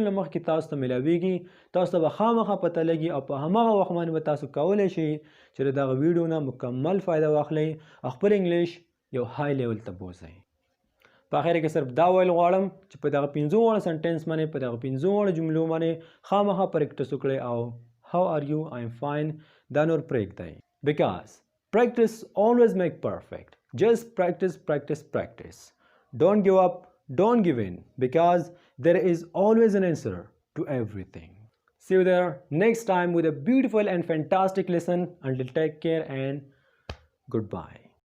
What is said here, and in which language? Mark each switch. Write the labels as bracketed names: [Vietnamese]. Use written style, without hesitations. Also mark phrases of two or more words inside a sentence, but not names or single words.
[Pashto] نه مخکې تاسو ته میلاویږي تاسو ته به خامخا پته لګي او په هماغه وخت باندې به تاسو کولی شئ چې د دغه ویډیو نه مکمل فایده واخلئ او خپل انګلیش یو [English] high level [Pashto] ته بوځئ په اخر کې صرف دا ویل غواړم چې په دغه 15 وړه سنټینس باندې په دغه 15 وړه جملو باندې خامخا پریکټس وکړئ او [English] how are you I am fine [Pashto] دا نور پرېږدئ [English] because practice always make perfect just practice don't give up don't give in because there is always an answer to everything see you there next time with a beautiful and fantastic lesson until take care and goodbye